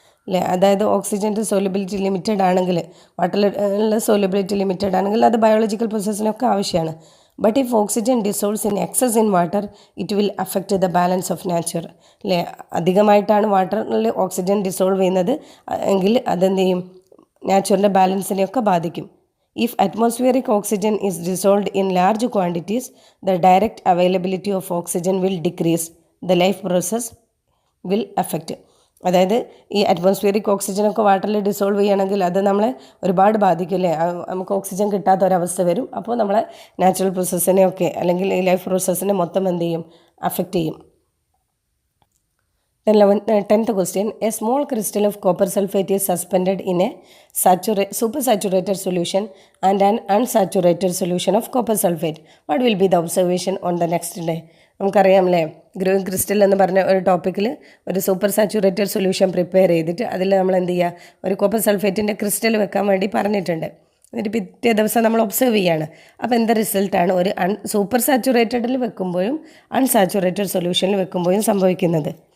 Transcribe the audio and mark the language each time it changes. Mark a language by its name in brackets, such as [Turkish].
[Malayalam] അല്ലേ, അതായത് ഓക്സിജൻ്റെ സോലിബിലിറ്റി ലിമിറ്റഡ് ആണെങ്കിൽ, വാട്ടറിലുള്ള സോലിബിലിറ്റി ലിമിറ്റഡ് ആണെങ്കിൽ അത് ബയോളജിക്കൽ പ്രോസസ്സിനൊക്കെ ആവശ്യമാണ്. [English] But if oxygen dissolves in excess in water it will affect the balance of nature. [Malayalam] അല്ലേ, അധികമായിട്ടാണ് വാട്ടറിൽ ഓക്സിജൻ ഡിസോൾവ് ചെയ്യുന്നത് എങ്കിൽ അതെന്ത് ചെയ്യും? നാച്ചുറിൻ്റെ ബാലൻസിനെയൊക്കെ ബാധിക്കും. [English] If atmospheric oxygen is dissolved in large quantities, the direct availability of oxygen will decrease. The life process will affect. [Malayalam] അതായത് ഈ atmospheric ഓക്സിജനൊക്കെ വാട്ടറിൽ ഡിസോൾവ് ചെയ്യുകയാണെങ്കിൽ അത് നമ്മളെ ഒരുപാട് ബാധിക്കും അല്ലേ. നമുക്ക് ഓക്സിജൻ കിട്ടാത്ത ഒരവസ്ഥ വരും. അപ്പോൾ നമ്മളെ നാച്ചുറൽ പ്രോസസ്സിനെയൊക്കെ അല്ലെങ്കിൽ ഈ ലൈഫ് പ്രോസസ്സിനെ മൊത്തം എന്ത് ചെയ്യും, അഫക്റ്റ് ചെയ്യും. [English] Then 10th question, a small crystal of copper sulfate is suspended in a supersaturated solution and an unsaturated solution of copper sulfate. What will be the observation on the next day? [Malayalam] നമുക്കറിയാമല്ലേ, growing crystal എന്ന് പറഞ്ഞ ഒരു ടോപ്പിക്കിൽ ഒരു super saturated solution prepare ചെയ്തിട്ട് അതിൽ നമ്മൾ എന്ത് ചെയ്യുക, ഒരു കോപ്പർ സൾഫേറ്റിൻ്റെ ക്രിസ്റ്റൽ വെക്കാൻ വേണ്ടി പറഞ്ഞിട്ടുണ്ട്. എന്നിട്ട് പിറ്റേ ദിവസം നമ്മൾ ഒബ്സർവ് ചെയ്യുകയാണ്. അപ്പോൾ എന്താ റിസൾട്ടാണ് ഒരു സൂപ്പർ സാച്ചുറേറ്റഡിൽ വെക്കുമ്പോഴും അൺസാച്ചുറേറ്റഡ് സൊല്യൂഷനിൽ വെക്കുമ്പോഴും സംഭവിക്കുന്നത്.